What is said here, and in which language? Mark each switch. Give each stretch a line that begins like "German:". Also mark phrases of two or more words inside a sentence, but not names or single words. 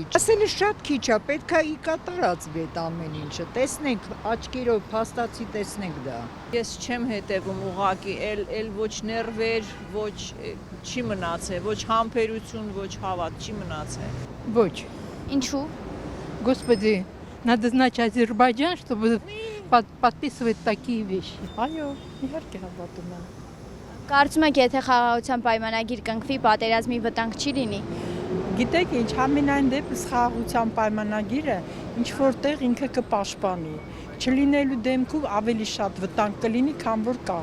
Armenian: Ասելը շատ քիչ է, պետք է կատարածվի այդ ամեն ինչը։ Տեսնենք, աչքերով փաստացի տեսնենք դա։ Ես չեմ հետևում ուղակի, էլ ոչ ներվեր, ոչ չի մնացել, ոչ համբերություն, ոչ հավատ չի մնացել։ Ոչ։ Ինչու։
Russian: Господи, надо знать Азербайджан, чтобы подписывать такие вещи.
Armenian: Այո, իհարկե հավատում եմ։ Կարծում եք, եթե խաղաղության պայմանագիր կնքվի, պատերազմի վտանգ չի լինի։ Գիտեք ինչ, համենայն դեպս խաղաղության պայմանագիրը ինչ որտեղ ինքը կպաշտպանի։ Չլինելու դեմքում ավելի շատ վտանգ կլինի, քան որ կա։